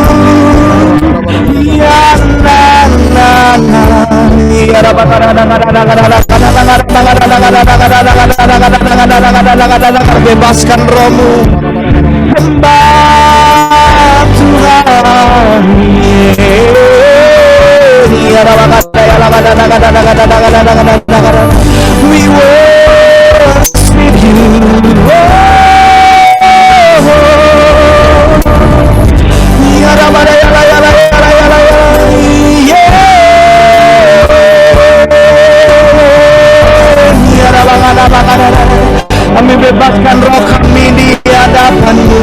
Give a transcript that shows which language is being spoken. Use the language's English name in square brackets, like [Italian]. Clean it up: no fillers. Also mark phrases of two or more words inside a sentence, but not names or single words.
[Indonesian] Ya na na na, bebaskan rohmu, hamba Tuhan. [English] We worship you. [Indonesian] Kami bebaskan roh kami di hadapan-Mu.